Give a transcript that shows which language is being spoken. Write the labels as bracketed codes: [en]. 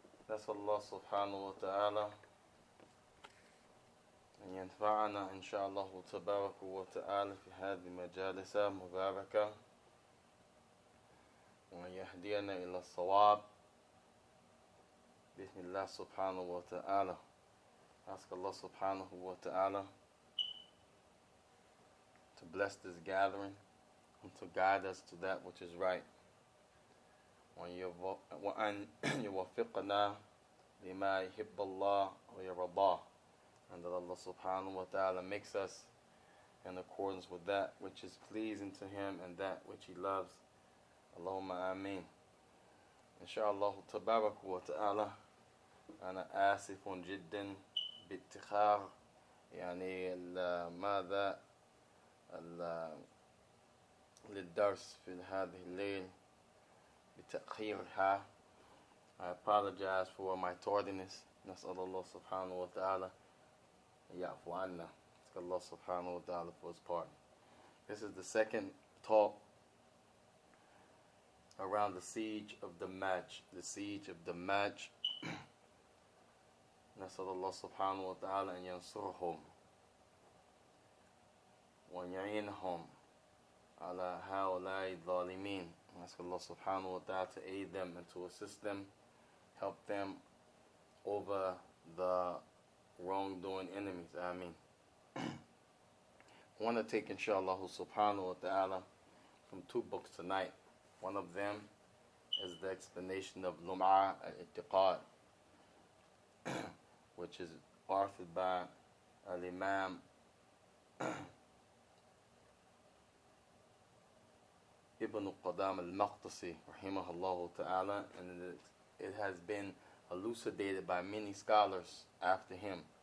[ar] نسأل الله سبحانه وتعالى أن ينفعنا إن شاء الله تبارك وتعالى في هذه المجالس المباركة وأن يهدينا إلى الصواب بإذن الله سبحانه وتعالى. [en] Ask Allah subhanahu wa ta'ala to bless this gathering and to guide us to that which is right. [ar] وأن يوفقنا لما يحب الله ويرضاه, [en] and that Allah subhanahu wa ta'ala makes us in accordance with that which is pleasing to Him and that which He loves. [ar] Allahumma ameen. Inshallah tabarak wa ta'ala. أنا آسف جدا باتخاذ يعني ماذا للدرس في هذه الليل بتأخيرها. [en] I apologize for my tardiness. [ar] نسأل الله سبحانه وتعالى يعفو عنا. [en] Ask Allah subhanahu wa ta'ala for His pardon. This is the second talk around the Siege of Dammaaj. The Siege of Dammaaj. [ar] نسأل الله سبحانه وتعالى أن ينصرهم ويعينهم على هؤلاء الظالمين. [en] Ask Allah subhanahu wa ta'ala to aid them and to assist them, help them over the wrongdoing enemies. Ameen. I want to take inshallah subhanahu wa ta'ala from two books tonight. One of them is the explanation of Lum'a al-I'tiqad, which is authored by Al-Imam Ibn Qadam al-Maqdisi rahimahullah ta'ala, and it has been elucidated by many scholars after him.